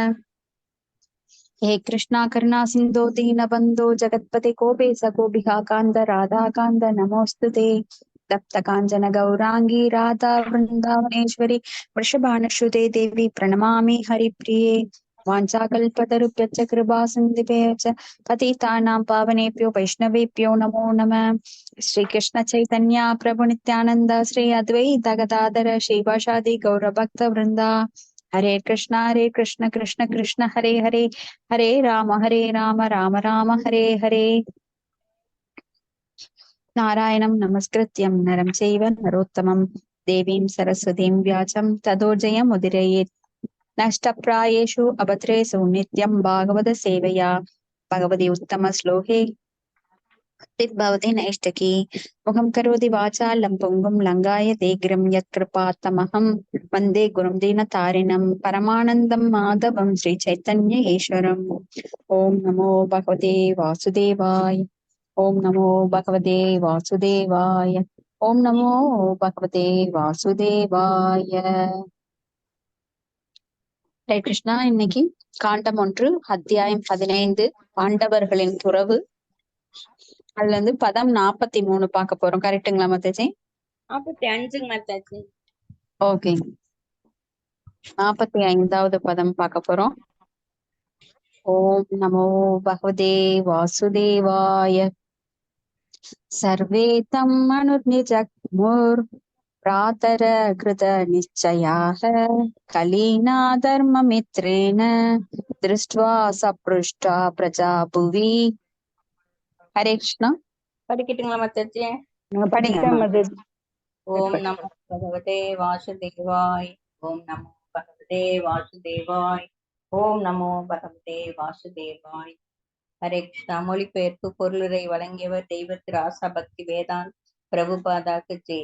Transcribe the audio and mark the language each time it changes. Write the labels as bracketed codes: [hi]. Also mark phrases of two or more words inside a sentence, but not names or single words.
[sa] हे कृष्णा करुणा सिंधो दीनबंधो जगत्पते कोपेश गोपिका कांद राधा कांद नमोस्तुते तप्त कांचन गौरांगी राधा वृंदावनेश्वरी वृषभानुसुते देवी प्रणमामि हरिप्रिये वाञ्छाकल्पतरुभ्यश्च कृपा सिन्धुभ्यश्च पतितानां पावनेभ्यो वैष्णवेभ्यो नमो नमः। श्री कृष्ण चैतन्य प्रभु नित्यानंद श्री अद्वैत गदाधर श्रीवासादि गौरभक्त वृंदा हरे कृष्ण कृष्ण कृष्ण हरे हरे हरे राम राम राम हरे हरे। नारायणं नमस्कृत्यं नरं चैव नरोत्तमं देवीं सरस्वतीं व्यासं ततो जयमुदीरयेत्। नष्टप्रायेषु अभद्रेषु नित्यं भागवत सेवया भगवती उत्तम श्लोके भवति नैष्टकी मुखं करोति वाचालं पुंगुं लङ्घायते गिरिं यत्कृपात्तमहं वन्दे गुरुं दीनतारिणं परमानन्दं माधवं श्रीचैतन्य ईश्वरम्। ॐ नमो भगवते वासुदेवाय। ओम नमो भगवते वासुदेवाय। ओम नमो भगवते वासुदेवाय। हरे कृष्ण. [ta] இன்னைக்கு காண்டம் 1 அத்தியாயம் 15 பாண்டவர்களின் துறவு. அதுல இருந்து பதம் 43 பார்க்க போறோம். கரெக்டுங்களா மாதாஜி? 45 மாதாஜி. ஓகே, 45வது பதம் பார்க்க போறோம். [sa] ओं नमो भगवते वासुदेवाय. सर्वे तम् अनुर्निजग्मुर् प्रातर कृत निश्चयाः कलीना धर्ममित्रेण दृष्ट्वा सपृष्टा प्रजा भुवि। हरे कृष्ण. [ta] படிக்கட்டுங்களா மாதாஜி? படிங்க. [sa] ओं नमो भगवते वासुदेवाय. ओं नमो भगवते वासुदेवाय। ओं नमो भगवते वासुदेवाय. हरे कृष्ण. [ta] மொழிபெயர்ப்பு பொருளுரை வழங்கியவர் தெய்வத்திரு ஆசா பக்தி வேதாந்த் பிரபுபாதாக்கு ஜெய்.